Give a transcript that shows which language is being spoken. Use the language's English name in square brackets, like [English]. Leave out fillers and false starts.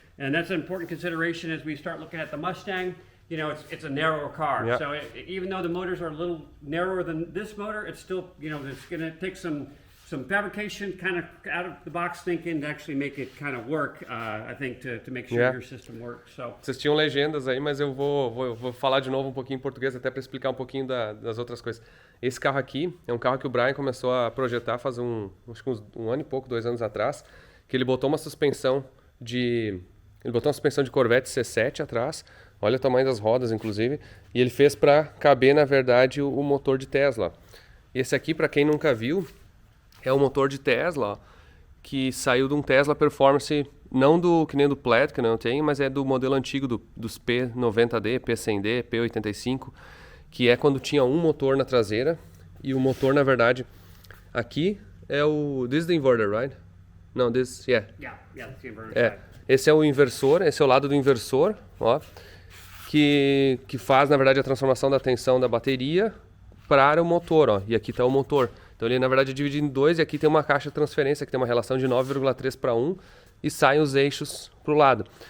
[English] And that's an important consideration as we start looking at the Mustang. You know, it's a narrower car. Yeah. So even though the motors are a little narrower than this motor, it's still, you know, it's going to take some fabrication kind of out of the box thinking to actually make it kind of work, I think, to make sure Yeah. your system works. So [Portuguese] Vocês tinham legendas aí, mas eu vou falar de novo um pouquinho em português, até para explicar um pouquinho das outras coisas. Esse carro aqui é um carro que o Brian começou a projetar faz acho que um ano e pouco, 2 anos atrás, que ele botou uma suspensão de Corvette C7 atrás, olha o tamanho das rodas, inclusive, e ele fez para caber, na verdade, o motor de Tesla. Esse aqui, para quem nunca viu, é o motor de Tesla, ó, que saiu de um Tesla Performance, não do que nem do Plaid, que eu não tenho, mas é do modelo antigo dos P90D, P100D, P85, que é quando tinha um motor na traseira, e o motor, na verdade, aqui é o... [English] This is the inverter, right? No, this, yeah. yeah, that's the inverter [Portuguese] É, [English] side. [Portuguese] esse é o inversor, esse é o lado do inversor, ó, que faz, na verdade, a transformação da tensão da bateria para o motor, ó. E aqui está o motor. Então ele, na verdade, é dividido em dois e aqui tem uma caixa de transferência que tem uma relação de 9,3 para 1 e saem os eixos para o lado.